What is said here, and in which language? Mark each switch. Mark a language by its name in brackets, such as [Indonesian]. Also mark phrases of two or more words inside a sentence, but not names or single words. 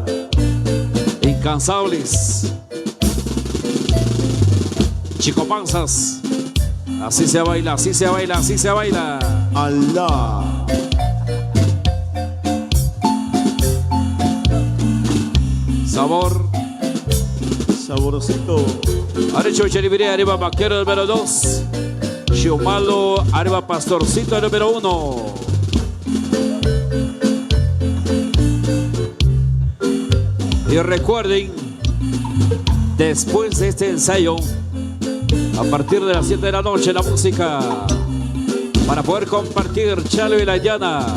[Spanish] Incansables. Chico Panzas. Así se baila, así se baila, así se baila. Alá. Sabor. Saborosito. Arecho Cheribiré, arriba vaquero número 2. Xiomalo, arriba pastorcito número 1. Y recuerden, después de este ensayo, a partir de las 7 de la noche, la música para poder compartir Chalo y la Llana.